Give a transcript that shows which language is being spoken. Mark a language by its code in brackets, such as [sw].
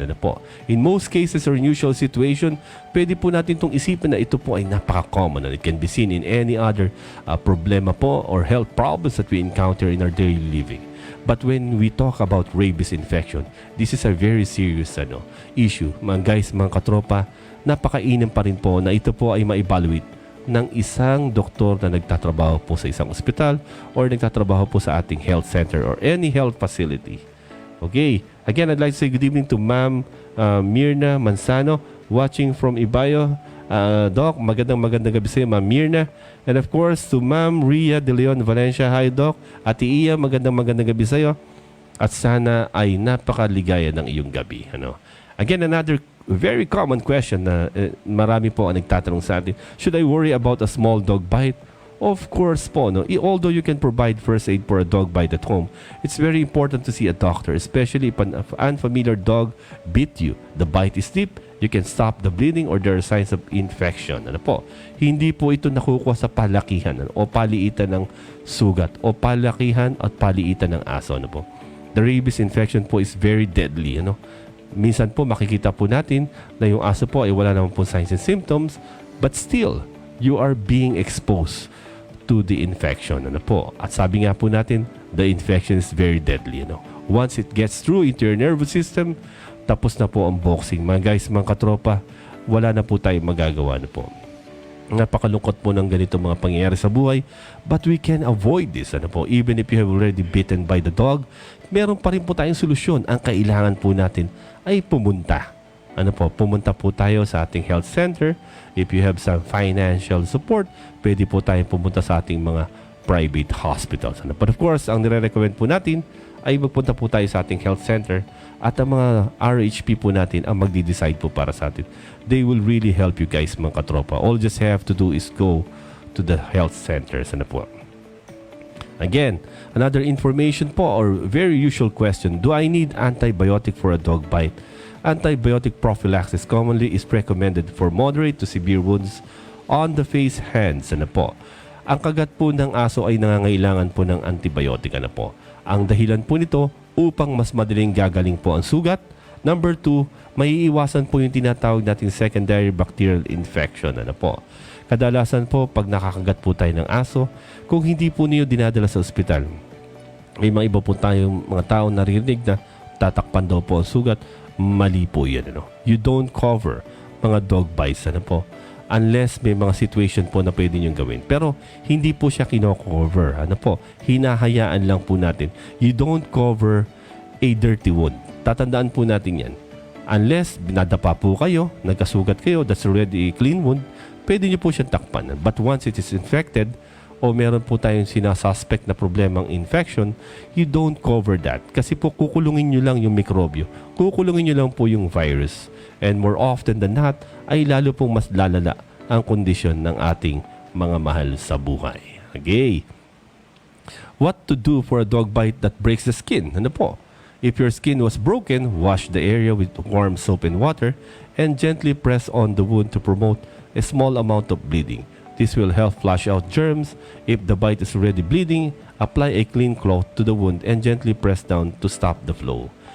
[tl] Ano po? [en] In most cases or unusual situation, [tl] pwede po natin itong isipin na ito po ay napaka-common [en] and it can be seen in any other [tl] problema po [en] or health problems that we encounter in our daily living. But when we talk about rabies infection, this is a very serious issue. [tl] Mga guys, mga katropa, napakainam pa rin po na ito po ay ma-evaluate ng isang doktor na nagtatrabaho po sa isang ospital or nagtatrabaho po sa ating health center [en] or any health facility. Okay. Again, I'd like to say good evening to Ma'am Mirna Mansano watching from Ibayo. Doc, [tl] magandang gabi sa iyo, [en] Ma'am Mirna. And of course, to Ma'am Ria De Leon Valencia. Hi, Doc. [tl] Ate Iya, magandang gabi sa iyo. At sana ay napakaligaya ng iyong gabi. Ano? [en] Again, another very common question [tl] na marami po ang nagtatanong sa atin. [en] Should I worry about a small dog bite? Of course po, no? Although you can provide first aid for a dog bite at home, it's very important to see a doctor, especially if an unfamiliar dog bit you. The bite is deep, you can stop the bleeding or there are signs of infection. [tl] Ano po? Hindi po ito nakukuha sa palakihan o paliitan ng sugat o palakihan at paliitan ng aso. Ano po? [en] The rabies infection po is very deadly. [tl] Ano? Minsan po makikita po natin na yung aso po ay wala naman po signs and symptoms, [en] but still, you are being exposed to the infection. [tl] Ano po? At sabi nga po natin, [en] the infection is very deadly. Once it gets through into your nervous system, [tl] tapos na po ang boxing. Mga guys, mga katropa, wala na po tayong magagawa na po. Napakalungkot po ng ganito mga pangyayari sa buhay, [en] but we can avoid this. [tl] Ano po? [en] Even if you have already bitten by the dog, [tl] meron pa rin po tayong solusyon. Ang kailangan po natin ay pumunta. Ano po? Pumunta po tayo sa ating health center. [en] If you have some financial support, [tl] pwede po tayo pumunta sa ating mga private hospitals. [en] But of course, [tl] ang nire-recommend po natin ay magpunta po tayo sa ating health center at ang mga RHP po natin ang magdi-decide po para sa atin. [en] They will really help you guys [tl] mga katropa. [en] All you just have to do is go to the health centers. [tl] Ano po? [en] Again, another information po or very usual question, do I need antibiotic for a dog bite? Antibiotic prophylaxis commonly is recommended for moderate to severe wounds on the face, hands. [tl] Ano po? Ang kagat po ng aso ay nangangailangan po ng antibiotic. Ano po? Ang dahilan po nito upang mas madaling gagaling po ang sugat. Number 2, maiiwasan po yung tinatawag nating secondary bacterial infection. Ano po? Kadalasan po pag nakakagat po tayo ng aso, kung hindi po niyo dinadala sa ospital, may mga iba po tayong mga tao naririnig na tatakpan daw po ang sugat. Mali po yan. [en] You don't cover mga dog bites. [tl] Ano po? Unless may mga situation po na pwede nyo gawin. Pero hindi po siya kino-cover. Ano po? Hinahayaan lang po natin. [en] You don't cover a dirty wound. [tl] Tatandaan po natin yan. Unless binadapa po kayo, nagkasugat kayo, [en] that's already a clean wound, [tl] pwede nyo po siyang takpan. [en] But once it is infected, [tl] o meron po tayong sinasuspect na problemang infection, [en] you don't cover that. [tl] Kasi po kukulungin nyo lang yung mikrobyo. Kukulungin nyo lang po yung virus. [en] And more often than not, [tl] ay lalo pong mas lalala ang kondisyon ng ating mga mahal sa buhay. Okay. [en] What to do for a dog bite that breaks the skin? [tl] Ano po? [en] If your skin was broken, wash the area with warm soap and water and gently press on the wound to promote a small amount of bleeding. This will help flush out germs. If the bite is already bleeding, apply a clean cloth to the wound and gently press down to stop the flow.